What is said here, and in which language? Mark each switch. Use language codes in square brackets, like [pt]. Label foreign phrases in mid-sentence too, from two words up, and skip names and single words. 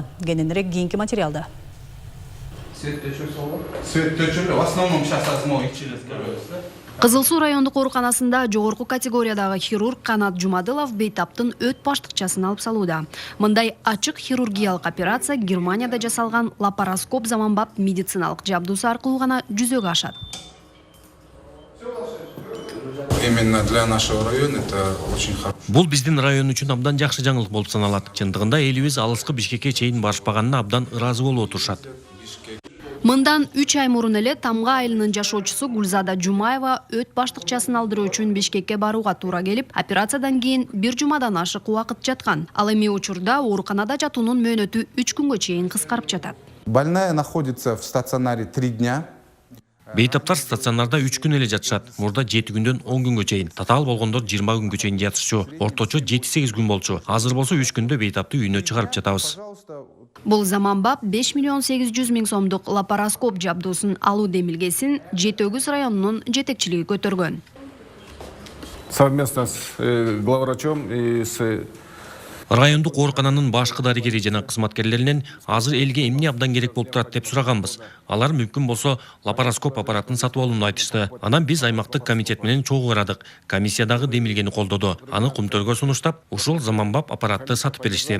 [ky] Кененирээк кийинки материалда. Кызыл Суу райондук ооруканасында жогорку категориядагы хирург Канат Жумадылов бейтаптын өт баштыкчасын алып салууда. Мындай ачык хирургиялык операция Германияда жасалган лапароскоп заманбап медициналык жабдуусу аркылуу гана жүзөгө ашат. [ru] Именно для нашего района это очень хорошо. [ky] Бул биздин район үчүн абдан жакшы жаңылык болуп саналат. Чындыгында элибиз алыскы Бишкекке чейин барышпаганына абдан ыраазы болуп отурушат. Мындан 3 ай мурун эле Тамга айылынын жашоочусу Гүлзада Жумаева өт баштыкчасын алдыруу үчүн Бишкекке барууга туура келип, операциядан кийин 1 жумадан ашык убакыт жаткан. Ал эми учурда ооруканада жатуунун мөөнөтү 3 күнгө чейин кыскарып жатат. [ru] Больная находится в стационаре 3 дня. [ky] Бейтаптар стационарда 3 күн эле жатышат. Мурда 7 күндөн 10 күнгө чейин. Татаал болгондор 20 күнгө чейин жатышчу. Орточо 7-8 күн болчу. Азыр болсо 3 күндө бейтапты үйүнө чыгарып жатабыз. Бул заманбап 5 миллион 800 миң сомдук лапароскоп жабдуусын алуу демилгесин Жети-Өгүз районунун жетекчилиги көтөргөн. [ru] Совместно с главврачом и с [ky] Райондук оорукананын башкы дарыгери жана кызматкерлеринен азыр элге эмне абдан керек болуп турат деп сураганбыз. Алар мүмкүн болсо лапароскоп аппаратын сатып алууну айтышты. Анан биз аймактык комитет менен чогуу карадык. Комиссиядагы демилгени колдоду. Аны Кумтөргө сунуштап, ушул заманбап аппаратты сатып беришти.